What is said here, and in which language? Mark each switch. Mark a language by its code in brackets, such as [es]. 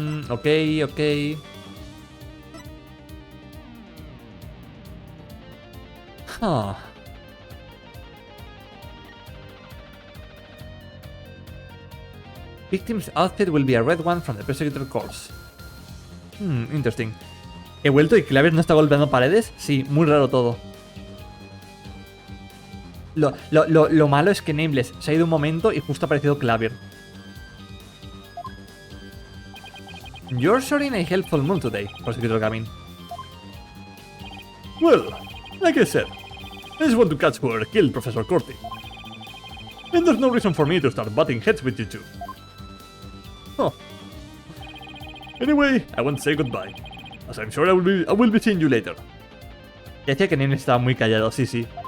[en] Okay. Huh. Victim's outfit will be a red one from the prosecutor course. Interesting. [es] ¿He vuelto y Clavier no está golpeando paredes? Sí, muy raro todo. Lo malo es que Nameless se ha ido un momento y justo ha aparecido Clavier. [en] You're sure in a helpful mood today, Prosecutor Gavin. Well, like I said, I just want to catch whoever killed Professor Corti. And there's no reason for me to start butting heads with you two. Oh. Anyway, I want to say goodbye, as I'm sure I will be seeing you later. [es] Ya decía que Nameless estaba muy callado, sí.